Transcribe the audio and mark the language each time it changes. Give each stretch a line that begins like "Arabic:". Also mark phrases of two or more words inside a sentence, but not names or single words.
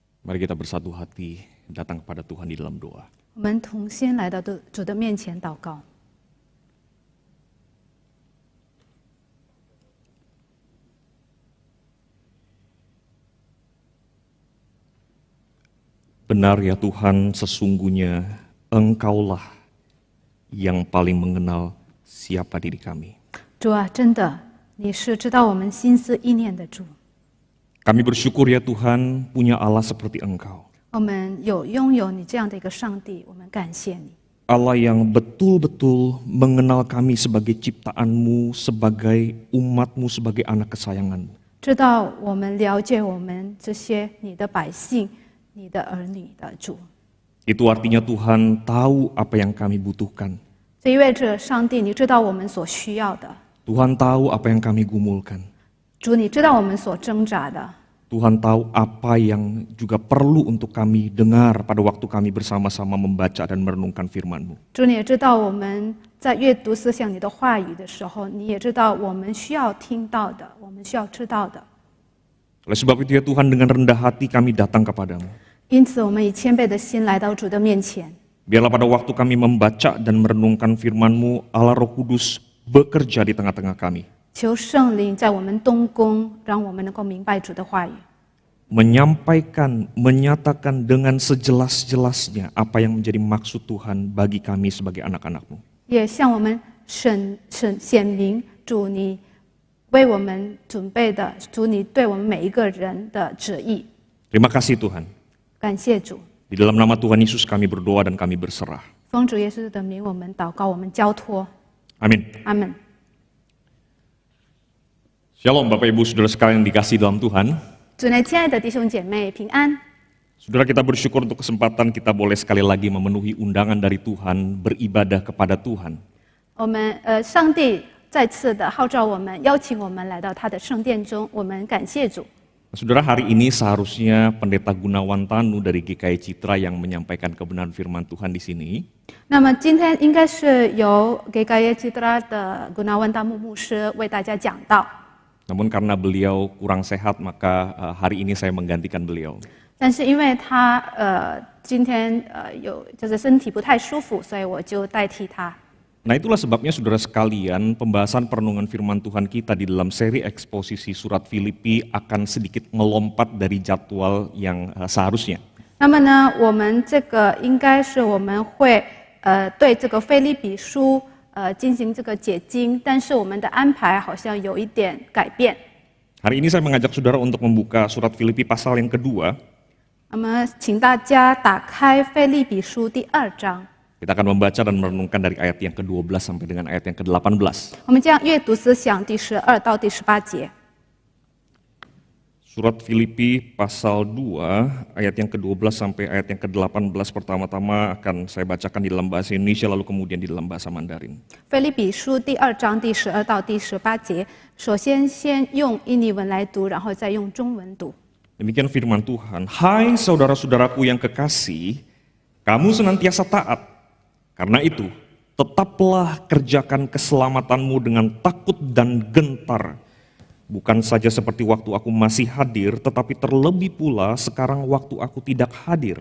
Indonesian: Mari kita bersatu hati datang kepada Tuhan di dalam doa.
Chinese: 我们同心来到主的面前祷告。
Indonesian: Benar ya Tuhan, sesungguhnya Engkaulah yang paling mengenal siapa diri kami.
Chinese: 主啊，真的，你是知道我们心思意念的主。
Indonesian: Kami bersyukur ya Tuhan punya Allah seperti Engkau.
Chinese: 我们拥有你这样的一个上帝，我们感谢你。
Indonesian: Allah yang betul-betul mengenal kami sebagai ciptaan-Mu, sebagai umat-Mu, sebagai anak kesayangan-Mu.
Chinese: 知道我们了解我们这些你的百姓、你的儿女的主。
Indonesian: Itu artinya Tuhan tahu apa yang kami butuhkan.
Chinese: 这意味着上帝，你知道我们所需要的。
Indonesian: Tuhan tahu apa yang kami gumulkan.
Chinese: 主，你知道我们所挣扎的。
Indonesian: Tuhan tahu apa yang juga perlu untuk kami dengar pada waktu kami bersama-sama membaca dan merenungkan firman-Mu.
Chinese: 主，你也知道我们在阅读思想你的话语的时候，你也知道我们需要听到的，我们需要知道的。
Indonesian: Oleh sebab itu ya Tuhan, dengan rendah hati kami datang kepadamu.
Chinese: 因此，我们以谦卑的心来到主的面前。
Indonesian: Biarlah pada waktu kami membaca dan merenungkan firman-Mu, Allah Roh Kudus bekerja di tengah-tengah kami.
Chinese: 求圣灵在我们东宫，让我们能够明白主的话语，
Indonesian: Menyampaikan, menyatakan dengan sejelas-jelasnya apa yang menjadi maksud Tuhan bagi kami sebagai anak-anak-Mu.
Chinese: 也向我们显明主你为我们准备的，主你对我们每一个人的旨意。
Indonesian: Terima kasih Tuhan.
Chinese: 感谢主，
Indonesian: Di dalam nama Tuhan Yesus kami berdoa dan kami berserah.
Chinese: 奉主耶稣的名，我们祷告，我们交托。
Indonesian: Amin.
Chinese: 阿门。
Indonesian: Shalom Bapak Ibu Saudara sekalian yang dikasihi dalam Tuhan.
Chinese: 主内，亲爱的弟兄姐妹，平安。
Indonesian: Saudara, kita bersyukur untuk kesempatan kita boleh sekali lagi memenuhi undangan dari Tuhan, beribadah kepada Tuhan.
Chinese: 我们上帝再次的号召我们，邀请我们来到他的圣殿中，我们感谢主。
Indonesian: Saudara, hari ini seharusnya Pendeta Gunawan Tanu dari GKI Citra yang menyampaikan kebenaran firman Tuhan di sini.
Chinese: 那么今天应该是由 GKI Citra的Gunawan Tamu 牧师为大家讲道。
Indonesian: Namun karena beliau kurang sehat, maka hari ini saya menggantikan beliau.
Chinese: 但是因为他今天就是身体不太舒服，所以我就代替他。
Indonesian: Nah, itulah sebabnya saudara sekalian, pembahasan perenungan firman Tuhan kita di dalam seri eksposisi surat Filipi akan sedikit melompat dari jadwal yang seharusnya.
Chinese: 那么呢，我们这个应该是我们会对这个腓立比书进行这个解经，但是我们的安排好像有一点改变。
Indonesian: Hari ini saya mengajak saudara untuk membuka surat Filipi pasal yang kedua.
Chinese: 那么，请大家打开腓立比书第2章。
Indonesian: Kita akan membaca dan merenungkan dari ayat yang ke-12 sampai dengan ayat yang ke-18.
Chinese: 我们将阅读思想第12到第18节。
Indonesian: Surat Filipi pasal 2 ayat yang ke-12 sampai ayat yang ke-18 pertama-tama akan saya bacakan di dalam bahasa Indonesia lalu kemudian di dalam bahasa Mandarin.
Chinese: 腓立比书第2章第12到第18节，首先用印尼文来读，然后再用中文读。
Indonesian: Demikian firman Tuhan. Hai saudara-saudaraku yang kekasih, kamu senantiasa taat. Karena itu, tetaplah kerjakan keselamatanmu dengan takut dan gentar. Bukan saja seperti waktu aku masih hadir, tetapi terlebih pula sekarang waktu aku tidak hadir.